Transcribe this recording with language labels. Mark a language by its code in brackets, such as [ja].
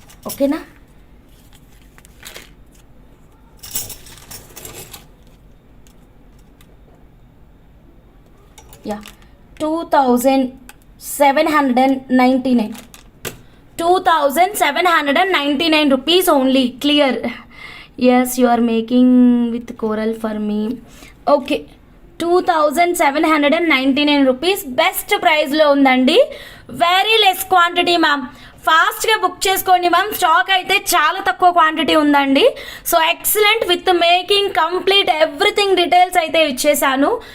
[te] ఓకేనా, [en] Yeah 2799 2799 rupees only. Clear. Yes, you are making with coral for me. [te] Okay, 2799 rupees best ప్రైస్లో ఉందండి. [en] very less quantity [te] ma'am, ఫాస్ట్గా book చేసుకోండి ma'am. Stock అయితే చాలా తక్కువ క్వాంటిటీ ఉందండి. So excellent, with making complete everything details అయితే ఇచ్చేసాను.